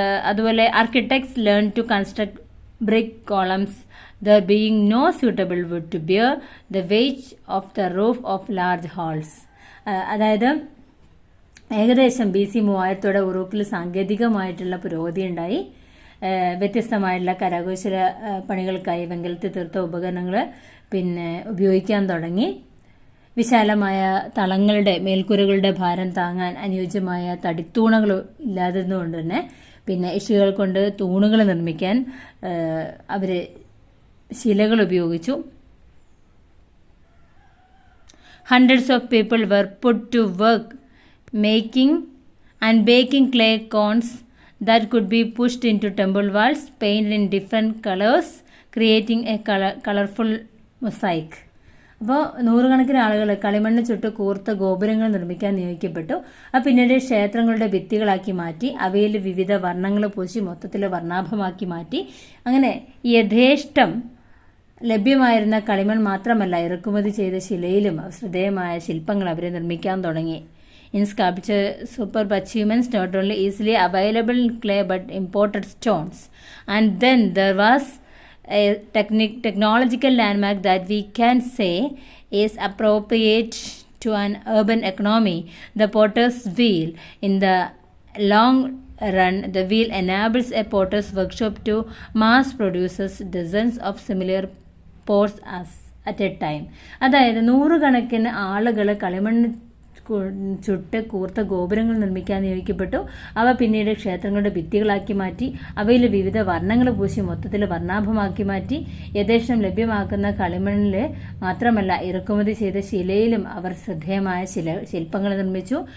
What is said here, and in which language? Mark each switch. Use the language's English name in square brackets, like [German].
[Malayalam] അതുപോലെ [English] architects learned to construct brick columns, there being no suitable wood to bear the weight of the roof of large halls. [Malayalam] അതായത് ഏകദേശം BC 3000 ഉറൂക്കിൽ സാങ്കേതികമായിട്ടുള്ള പുരോഗതി ഉണ്ടായി. വ്യത്യസ്തമായിട്ടുള്ള കരകൗശല പണികൾക്കായി വെങ്കലത്തിൽ തീർത്ത ഉപകരണങ്ങൾ ഉപയോഗിക്കാൻ തുടങ്ങി. വിശാലമായ തളങ്ങളുടെ മേൽക്കൂരകളുടെ ഭാരം താങ്ങാൻ അനുയോജ്യമായ തടിത്തൂണകൾ ഇല്ലാതിരുന്നുകൊണ്ട് തന്നെ ഇഷ്ടികകൾ കൊണ്ട് തൂണുകൾ നിർമ്മിക്കാൻ അവർ ശിലകൾ ഉപയോഗിച്ചു. [English] Hundreds of people were put to work making and baking clay cones that could be pushed into temple walls, painted in different colors, creating a colorful mosaic. [Malayalam] അപ്പോൾ നൂറുകണക്കിന് ആളുകൾ കളിമണ്ണ് ചുട്ട് കൂർത്ത ഗോപുരങ്ങൾ നിർമ്മിക്കാൻ നിയോഗിക്കപ്പെട്ടു. പിന്നീട് ക്ഷേത്രങ്ങളുടെ ഭിത്തികളാക്കി മാറ്റി അവയിൽ വിവിധ വർണ്ണങ്ങൾ പൂശി മൊത്തത്തിൽ വർണ്ണാഭമാക്കി മാറ്റി. അങ്ങനെ യഥേഷ്ടം ലഭ്യമായിരുന്ന കളിമൺ മാത്രമല്ല, ഇറക്കുമതി ചെയ്ത ശിലയിലും ശ്രദ്ധേയമായ ശില്പങ്ങൾ അവർ നിർമ്മിക്കാൻ തുടങ്ങി. [English] In sculpture, superb achievements not only easily available in clay but imported stones. And then there was a technological landmark that we can say is appropriate to an urban economy, the potter's wheel. In the long run, the wheel enables a potter's workshop to mass produces dozens of similar pots at a time. [Malayalam] അതായത് നൂറുകണക്കിന് ആളുകൾ കളിമണ്ണ് ചുട്ട് കൂർത്ത ഗോപുരങ്ങൾ നിർമ്മിക്കാൻ നിയോഗിക്കപ്പെട്ടു. അവ പിന്നീട് ക്ഷേത്രങ്ങളുടെ ഭിത്തികളാക്കി മാറ്റി അവയിൽ വിവിധ വർണ്ണങ്ങൾ പൂശി മൊത്തത്തിൽ വർണ്ണാഭമാക്കി മാറ്റി. യഥേഷ്ടം ലഭ്യമാക്കുന്ന കളിമണ്ണിൽ മാത്രമല്ല, ഇറക്കുമതി ചെയ്ത ശിലയിലും അവർ ശ്രദ്ധേയമായ ശില്പങ്ങൾ നിർമ്മിച്ചു.